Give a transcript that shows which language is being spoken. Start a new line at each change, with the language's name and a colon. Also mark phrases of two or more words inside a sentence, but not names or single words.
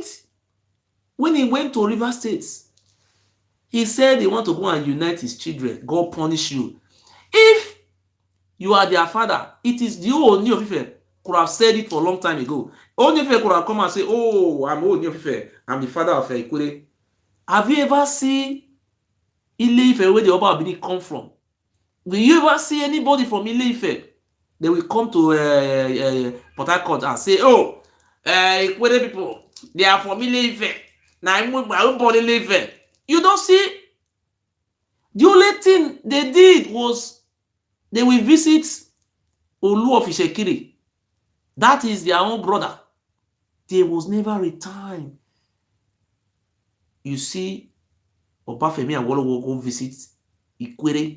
English: When he went to Rivers State, he said he want to go and unite his children. God punish you. If you are their father, it is the Ooni of Ife could have said it for a long time ago. Ooni of Ife could have come and say, oh, I'm Ooni of Ife. I'm the father of Ikure. Have you ever seen Ile Ife where the Oba of Benin come from? Will you ever see anybody from Ile Ife? They will come to Port Harcourt and say, oh, Ikure people, they are from Ile Ife. Now I'm born in Ile Ife. You don't see. The only thing they did was they will visit Olu of Ishekiri. That is their own brother. There was never a time you see Obafemi Awolowo go visit Ikwere.